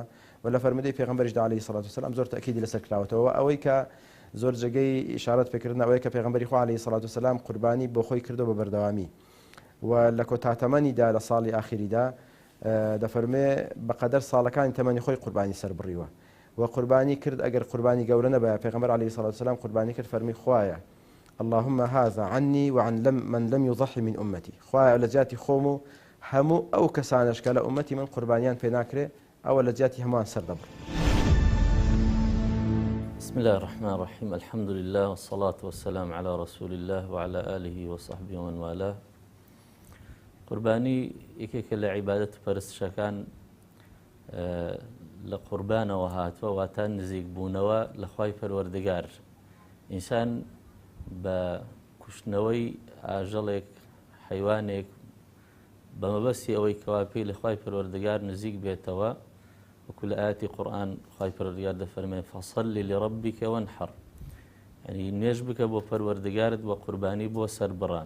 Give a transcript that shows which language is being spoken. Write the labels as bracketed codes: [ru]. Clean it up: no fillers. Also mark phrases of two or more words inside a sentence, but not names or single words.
[ckb] و لە فەرمودەی پێغەمبەریشدا [ar] عەلەیهی سەڵات وسەلام [ckb] زۆر تەکیدی لەسەر کراوەتەوە، ئەوەی کە زۆر جێگەی ئیشارەت پێکردن ئەوەیە کە پێغەمبەری خوا [ar] عەلەیهی سەڵات وسەلام [ckb] قوربانی بۆ خۆی کردو بە بەردەوامی. و لە کۆتاتەمەنیدا لە ساڵی ئاخریدا دەفەرمێ بەقەدەر ساڵەکانی تەمەنی خۆی قوربانی سەر بڕیوە و قوربانی کرد ئەگەر قوربانی گەورە نەبە پێغەمبەر [ar] عەلەیهی سەڵاتو وسەلام [ckb] قوربانی کرد فەرمی خوایە [ar] اللهم هذا عني وعن من لم يضحي من أمتي [ckb] خوایە لە جیاتی خۆم و هەموو ئەو کەسانش کە لە ئومەتی من قوربانیان پێ ناکرێ ئەوە لە جیاتی هەمووان سەر دەبڕ. [ar] بسم الله الرحمن الرحيم الحمد لله والصلاة والسلام على رسول الله وعلى آله وصحبه ومن والاه. [ckb] قوربانی یەکێکە لە عیبادەت و پەرستشەکان لە قوربانەوە هاتووە واتە نزیک بوونەوە لە خوای پەروەردگار. ئینسان بە کوشتنەوەی ئاژەڵێک حەیوانێک بە مەبەستی ئەوەی کەوا پێی لە خوای پەروەردگار نزیک بێتەوە وەکو لە ئاەتی قورئان خوای پەروەردگار دەفەرمێ [ar] فەصەلی لڕەبیکە وەنحەڕ، [ckb] یعنی نوێژ بکە بۆ پەروەردگارت وە قوربانی بۆ سەربڕان.